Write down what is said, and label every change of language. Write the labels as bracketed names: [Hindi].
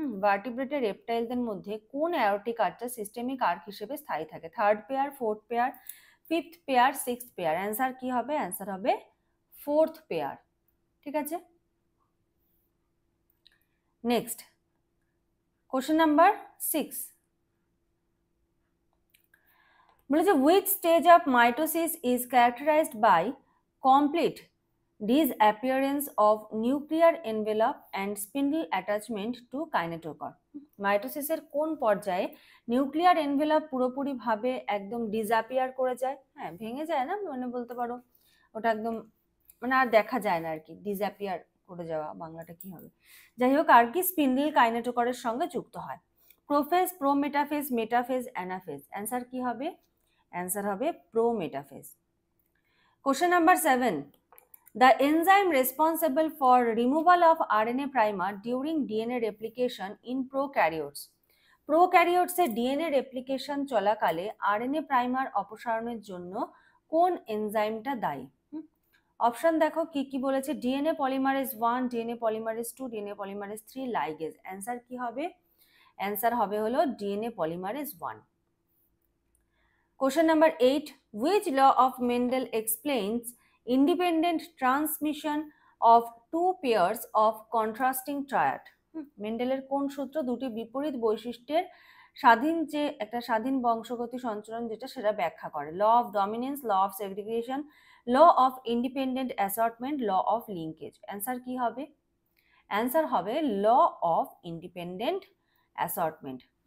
[Bangla] ভার্টিব্রেটের রেপটাইলদের মধ্যে কোন aortic আর্চটা systemic arc হিসেবে স্থায়ী থাকে? Third pair, fourth pair, fifth pair, sixth pair. Answer কি হবে? অ্যান্সার হবে ফোর্থ পেয়ার। ঠিক আছে, নেক্সট কোশ্চেন নাম্বার 6, বলেছে [English] which stage of mitosis is characterized by complete disappearance of nuclear envelope and spindle attachment to kinetochore? [Bangla] মাইটোসিসের কোন পর্যায়ে nuclear envelope পুরোপুরি ভাবে একদম ডিসঅ্যাপিয়ার করে যায়? হ্যাঁ, ভেঙে যায় না, মানে বলতে পারো ওটা একদম মানে আর দেখা যায় না আর কি, ডিসঅ্যাপিয়ার করে যাওয়া, বাংলাটা কি হবে? যাই হোক আর কি, স্পিন্ডল কাইনেটোকরের সঙ্গে যুক্ত হয়। Prophase, prometaphase, metaphase, anaphase. Answer কি হবে? অ্যান্সার হবে prometaphase. Question number 7, [English] the enzyme responsible for removal of RNA primer during DNA replication in prokaryotes. [Bangla] প্রোক্যারিওটসে DNA replication চলাকালে আরএনএ প্রাইমার অপসারণের জন্য কোন এনজাইমটা দায়ী? অপশন দেখো কি কি বলেছে। DNA polymerase 1, DNA polymerase 2, DNA polymerase 3, ligase. Answer কি হবে? অ্যান্সার হবে হলো DNA polymerase 1। [English] Question number 8, which law of Mendel explains independent transmission of two pairs of contrasting triad? [Bangla] মেন্ডেলের কোন সূত্র দুটি বিপরীত বৈশিষ্ট্যের স্বাধীন যে একটা স্বাধীন বংশগতি সঞ্চালন যেটা সেটা ব্যাখ্যা করে? Law of dominance, law of segregation, law of independent assortment, law of linkage. Answer কি হবে? অ্যান্সার হবে ল অফ ইন্ডিপেন্ডেন্ট অ্যাসর্টমেন্ট।